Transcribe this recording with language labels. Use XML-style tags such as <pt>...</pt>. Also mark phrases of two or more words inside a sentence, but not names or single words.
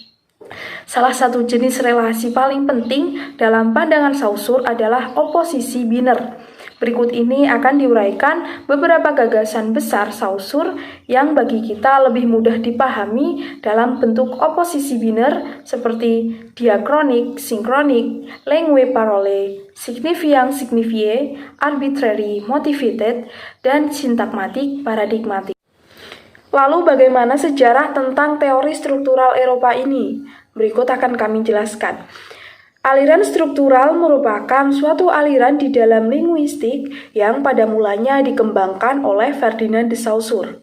<id>Salah satu jenis relasi paling penting dalam pandangan Saussure adalah oposisi biner. Berikut ini akan diuraikan beberapa gagasan besar Saussure yang bagi kita lebih mudah dipahami dalam bentuk oposisi biner seperti diakronik, sinkronik,</id> <fr>langue parole, signifiant signifié,</fr> <en>arbitrary motivated,</en> <id>dan sintagmatik paradigmatik. Lalu bagaimana sejarah tentang teori struktural Eropa ini? Berikut akan kami jelaskan. Aliran struktural merupakan suatu aliran di dalam linguistik yang pada mulanya dikembangkan oleh Ferdinand de Saussure.</id>